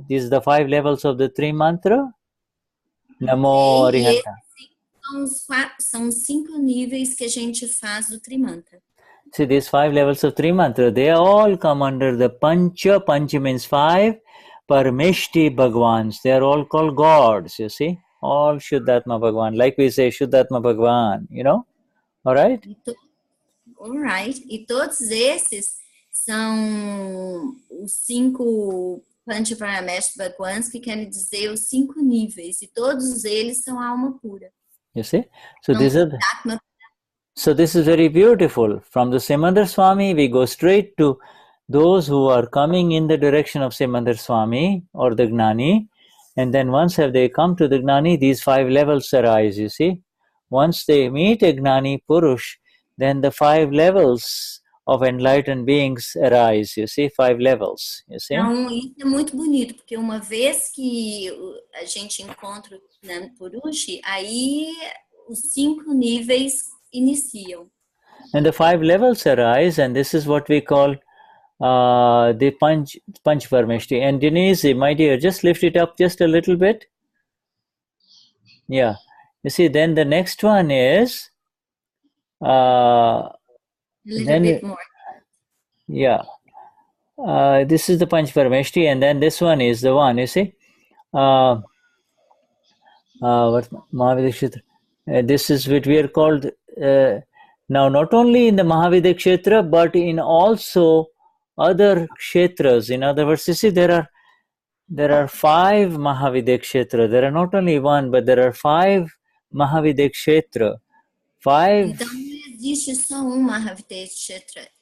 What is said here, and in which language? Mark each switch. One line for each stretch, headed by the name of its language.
English: These are the 5 levels of the 3 mantra.
Prakrit languages: Namo Arihanta.
Portuguese: São 5 níveis que a gente faz do Trimantra.
English: See, these 5 levels of 3 mantra, they all come under the Pancha. Pancha means 5. Parameshti Bhagwans. They are all called gods, you see. All Shuddhatma Bhagwan. Like we say, Shuddhatma Bhagwan, you know. All right? All right.
Portuguese: E todos esses são os 5 Pancha Parameshti Bhagwans, que querem dizer os 5 níveis. E todos eles são alma pura.
English: You see? So this is very beautiful. From the Simandar Swami, we go straight to those who are coming in the direction of, say, Mandar Swami or the Gnani, and then once have they come to the Gnani, these 5 levels arise, you see. Once they meet a Gnani Purush, then the 5 levels of enlightened beings arise, you see, 5 levels, you see.
Portuguese: Então, isso é muito bonito, porque uma vez que a gente encontra o Gnani Purush, aí os 5 níveis iniciam.
English: And the 5 levels arise, and this is what we call the Panch Parmeshti. And Denise, my dear, just lift it up just a little bit. Yeah. You see, then the next one is A little bit more. Yeah. This is the Panch Parmeshti, and then this one is the one, you see. What Mahavidakshetra? This is what we are called now, not only in the Mahavidakshetra, but in also other kshetras. In other words, you see, there are 5 Mahavidakshetra. There are not only one, but there are 5 Mahavidakshetra. 5.
Portuguese: Então, não existe só um Mahavidakshetra.